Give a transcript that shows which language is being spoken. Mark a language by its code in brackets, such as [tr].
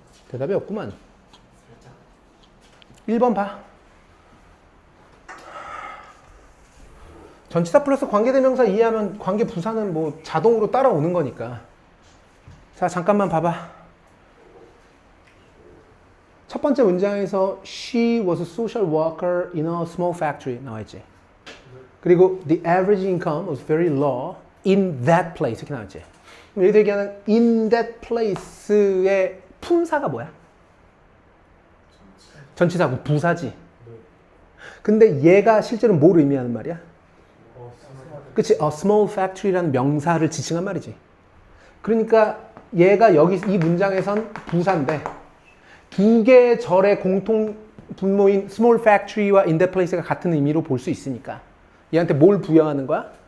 [ko] 대답이 없구만. 1번 봐. 전치사 플러스 관계대명사 이해하면 관계부사는 뭐 자동으로 따라오는 거니까. 자, 잠깐만 봐봐. 첫 번째 문장에서 [en] She was a social worker in a small factory [ko] 나와있지. [en] 그리고 The average income was very low in that place [ko] 이렇게 나왔지. 얘들 얘기하는 in that place의 품사가 뭐야? 전치사고 부사지. 근데 얘가 실제로 뭘 의미하는 말이야? 그치? A small factory라는 명사를 지칭한 말이지. 그러니까 얘가 여기 이 문장에선 부사인데 두 개의 절의 공통 분모인 small factory와 in that place가 같은 의미로 볼 수 있으니까 얘한테 뭘 부여하는 거야?